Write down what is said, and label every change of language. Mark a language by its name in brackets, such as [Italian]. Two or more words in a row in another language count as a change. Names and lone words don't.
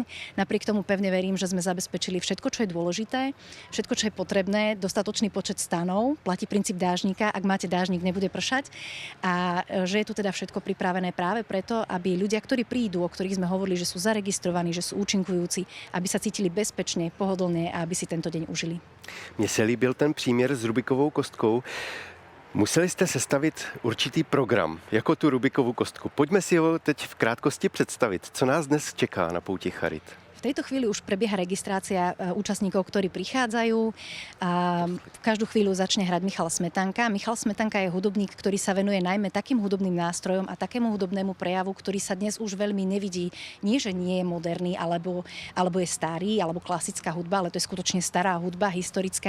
[Slovak] Napriek tomu pevne verím, že sme zabezpečili všetko, čo je dôležité, všetko, čo je potrebné, dostatočný počet stanov, platí princíp dážnika, ak máte dážnik, nebude pršať. A že je tu teda všetko pripravené práve preto, aby ľudia, ktorí prídu, o ktorých sme hovorili, že sú zaregistrovaní, že sú účinkujúci, aby sa cítili bezpečne, pohodlne a aby si tento deň užili. [Czech] Mně se líbil ten příměr s Rubikovou kostkou. Museli jste sestavit určitý program, jako tu Rubikovu kostku. Pojďme si ho teď v krátkosti představit. Co nás dnes čeká na Pouti charit? [Slovak] V tejto chvíli už prebieha registrácia účastníkov, ktorí prichádzajú. A v každú chvíľu začne hrať Michal Smetanka. Michal Smetanka je hudobník, ktorý sa venuje najmä takým hudobným nástrojom a takému hudobnému prejavu, ktorý sa dnes už veľmi nevidí. Nie, že nie je moderný, alebo je starý, alebo klasická hudba, ale to je skutočne stará hudba, historická.